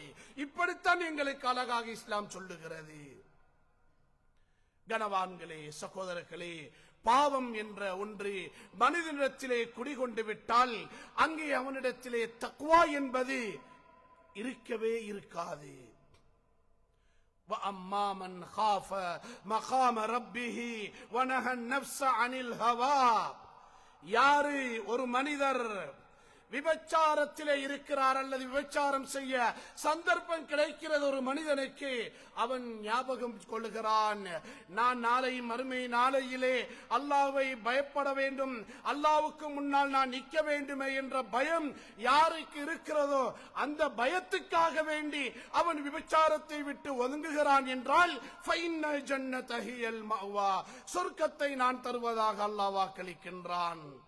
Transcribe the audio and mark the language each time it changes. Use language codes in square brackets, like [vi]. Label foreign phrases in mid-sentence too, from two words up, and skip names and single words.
[ta] இப்படித்தான் எங்களுக்கு அழகாக இஸ்லாம் சொல்லுகிறது. கனவான்களே, சகோதரர்களே, பாவம் என்ற ஒன்று மனிதனிடத்திலே குடிகொண்டு விட்டால் அங்கே அவனிடத்திலே தக்வா என்பது இருக்கவே இருக்காது. [ar] وَأَمَّا مَنْ خَافَ مَقَامَ رَبِّهِ وَنَهَى النَّفْسَ عَنِ الْهَوَى, [ta] யாரு ஒரு மனிதர் விபச்சாரத்திலே இருக்கிறார் அல்லது விபச்சாரம் செய்ய சந்தர்ப்பம் கிடைக்கிறது ஒரு மனிதனுக்கு, அவன் ஞாபகம் கொள்ளுகிறான், நான் நாளை மறுமை நாளையிலே அல்லாஹ்வை பயப்பட வேண்டும், அல்லாஹ்வுக்கு முன்னால் நான் நிற்க வேண்டுமே என்ற பயம் யாருக்கு இருக்கிறதோ அந்த பயத்துக்காக வேண்டி அவன் விபச்சாரத்தை விட்டு ஒதுங்குகிறான் என்றால் [ar] فإن الجنة هي المأوى, [ta] சொர்க்கத்தை நான் தருவதாக அல்லாஹ் வாக்களிக்கின்றான்.